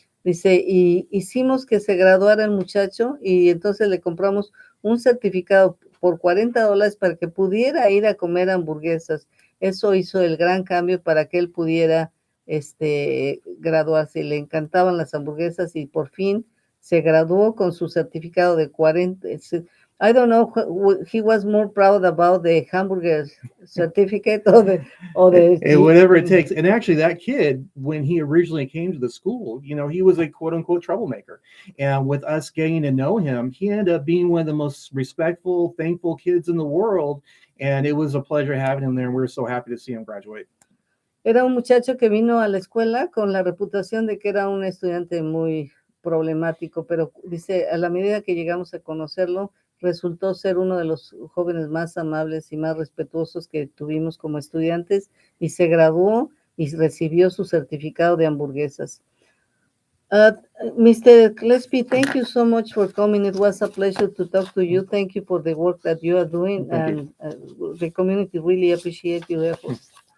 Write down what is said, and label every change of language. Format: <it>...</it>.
<es>Dice, y hicimos que se graduara el muchacho y entonces le compramos un certificado por $40 para que pudiera ir a comer hamburguesas. Eso hizo el gran cambio para que él pudiera graduarse. Le encantaban las hamburguesas y por fin se graduó con su certificado de 40.</es> <en>I don't know, he was more proud about the hamburger certificate or whatever it takes. And actually that kid, when he originally came to the school, he was a quote unquote troublemaker. And with us getting to know him, he ended up being one of the most respectful, thankful kids in the world. And it was a pleasure having him there. And we were so happy to see him graduate.</en> <es>Era un muchacho que vino a la escuela con la reputación de que era un estudiante muy problemático, pero dice, a la medida que llegamos a conocerlo, resultó ser uno de los jóvenes más amables y más respetuosos que tuvimos como estudiantes, y se graduó y recibió su certificado de hamburguesas.</es> <en>Mr. Kleespies, thank you so much for coming. It was a pleasure to talk to you. Thank you for the work that you are doing, and the community really appreciate your efforts.</en>